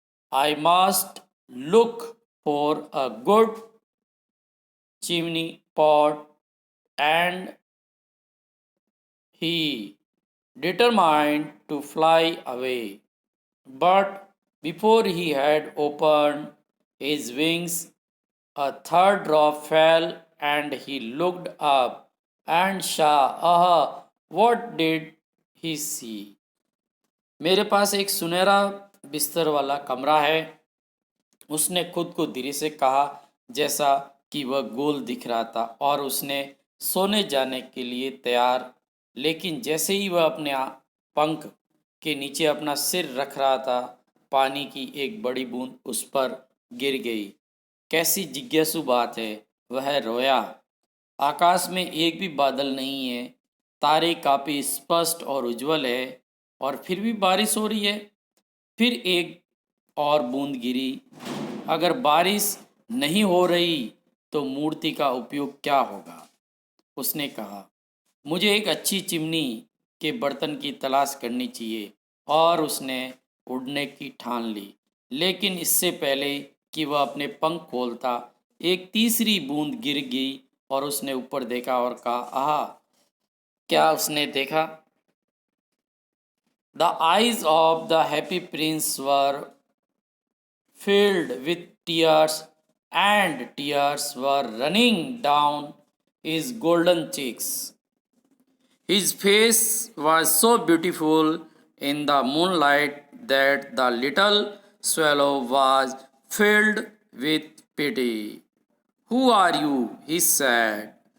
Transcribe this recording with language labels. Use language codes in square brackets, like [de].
[en] I must look for a good chimney pot, and he determined to fly away. But before he had opened his wings, a third drop fell, and he looked up and saw, what did he see? [hi] मेरे पास एक सुनहरा बिस्तर वाला कमरा है, उसने खुद को धीरे से कहा, जैसा कि वह गोल दिख रहा था और उसने सोने जाने के लिए तैयार। लेकिन जैसे ही वह अपने पंख के नीचे अपना सिर रख रहा था, पानी की एक बड़ी बूंद उस पर गिर गई। कैसी जिज्ञासु बात है, वह रोया। आकाश में एक भी बादल नहीं है, तारे काफ़ी स्पष्ट और उज्जवल है, और फिर भी बारिश हो रही है। फिर एक और बूंद गिरी। अगर बारिश नहीं हो रही तो मूर्ति का उपयोग क्या होगा? उसने कहा, मुझे एक अच्छी चिमनी के बर्तन की तलाश करनी चाहिए। और उसने उड़ने की ठान ली। लेकिन इससे पहले कि वह अपने पंख खोलता, एक तीसरी बूंद गिर गई और उसने ऊपर देखा और कहा, आहा! क्या उसने देखा? [en] The eyes of the happy prince were filled with tears, and tears were running down his golden cheeks. His face was so beautiful in the moonlight that the little swallow was filled with pity. Who are you? He said.